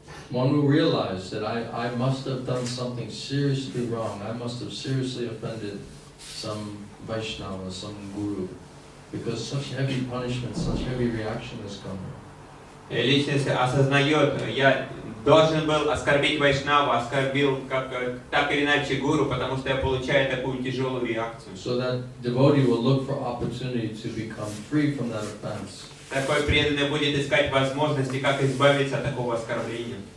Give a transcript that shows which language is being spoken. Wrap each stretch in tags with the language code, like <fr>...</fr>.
<en>One will realize that I must have done something seriously wrong. I must have seriously offended some Vaishnava, some guru, because such heavy punishment, such heavy reaction is coming.</en> <ru>Личность осознает, я должен был оскорбить Вайшнава, оскорбил так или иначе гуру, потому что я получаю такую тяжелую реакцию.</ru> <en>So that devotee will look for opportunity to become free from that offense.</en> <ru>Такой преданный будет искать возможности, как избавиться от такого оскорбления.</ru>